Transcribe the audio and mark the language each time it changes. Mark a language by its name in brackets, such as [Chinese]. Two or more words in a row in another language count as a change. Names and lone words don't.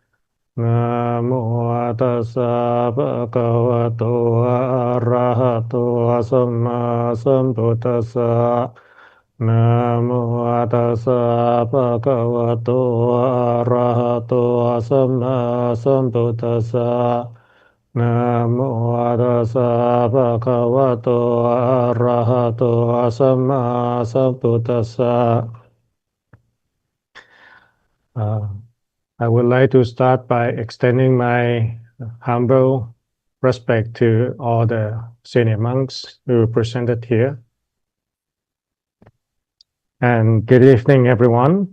[Pali] Namo Tassa Bhagavato Arahato Samma Sambuddhassa Namo Tassa Bhagavato Arahato Samma Sambuddhassa Namo Tassa Bhagavato Arahato Samma Sambuddhassa. [English] I would like to start by extending my humble respect to all the senior monks who presented here. And good evening, everyone.